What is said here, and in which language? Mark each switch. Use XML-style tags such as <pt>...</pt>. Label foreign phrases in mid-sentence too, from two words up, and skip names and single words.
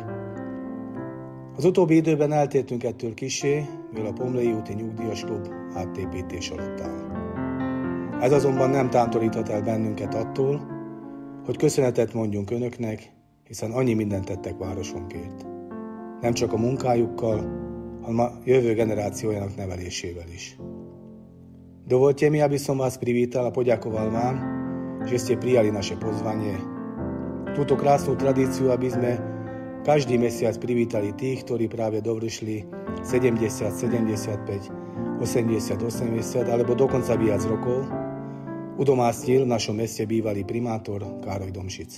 <hu>Az utóbbi időben eltértünk ettől kissé, mivel a Pomlei úti nyugdíjas klub átépítés alatt áll. Ez azonban nem tántoríthat el bennünket attól, hogy köszönetet mondjunk Önöknek, hiszen annyi mindent tettek városunkért. Nem csak a munkájukkal, hanem a jövő generációjának nevelésével is.</hu> <sk>Dovolte mi, aby som vás privítal a poďakoval vám, že ste prijali naše pozvanie. Túto krásnu tradíciu, aby sme každý mesiac privítali tých, ktorí práve dovršili 70, 75, 80, 80 alebo dokonca viac rokov, udomástil v našom meste bývalý primátor Károly Domšic.</sk>